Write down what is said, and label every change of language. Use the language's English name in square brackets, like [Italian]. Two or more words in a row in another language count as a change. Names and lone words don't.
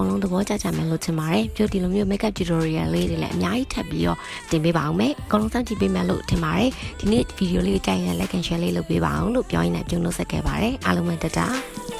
[Burmese] လုံးသဘောကျကြမယ်လို့ထင်ပါတယ်။ပြောဒီလိုမျိုး [English] makeup tutorial [Burmese] လေးတွေလည်းအများကြီးထပ်ပြီးတော့တင်ပေးပါအောင်မယ်။အကုန်လုံးစောင့်ကြည့်ပေးမယ်လို့ထင်ပါတယ်။ဒီနေ့ဗီဒီယိုလေးကိုကြိုက်ရင် [English] like and share [Burmese] လေးလုပ်ပေးပါအောင်လို့ပြောရင်းနဲ့ပြုံးလို့ဆက်ခဲ့ပါတယ်။အားလုံးပဲတတား